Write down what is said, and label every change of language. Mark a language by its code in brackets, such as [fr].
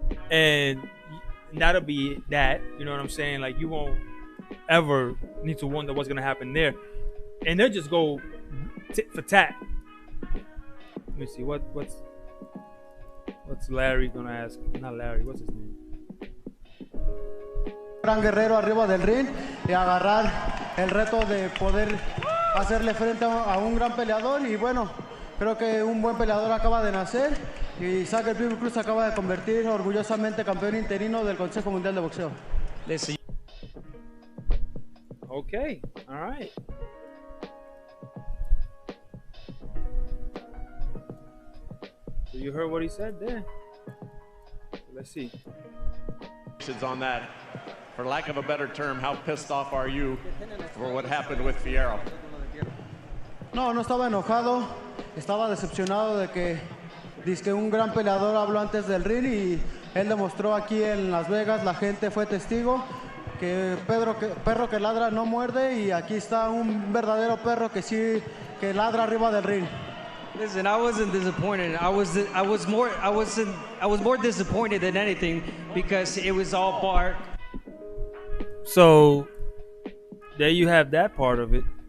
[en] And that'll be that. You know what I'm saying? Like, you won't ever need to wonder what's gonna happen there. And they'll just go tit for tat. Let me see what's Larry gonna ask? Not Larry. What's his name? [es] Gran guerrero arriba del ring y agarrar el reto de poder hacerle frente a un gran peleador. Y bueno, creo que un buen peleador acaba de nacer y Xavier Pitbull Cruz acaba de convertir orgullosamente campeón interino del Consejo Mundial de Boxeo. [en] Okay, all right. So you heard what he said there. Let's see. On that, for lack of a better term, how pissed off are you for what happened with Fierro? [es] No, no estaba enojado, estaba decepcionado de que dizque un gran peleador habló antes del ring y él demostró aquí en Las Vegas, la gente fue testigo, que perro que ladra no muerde y aquí está un verdadero perro que sí que ladra arriba del ring. [en] Listen, I wasn't disappointed. I was more disappointed than anything because it was all bark. So there you have that part of it.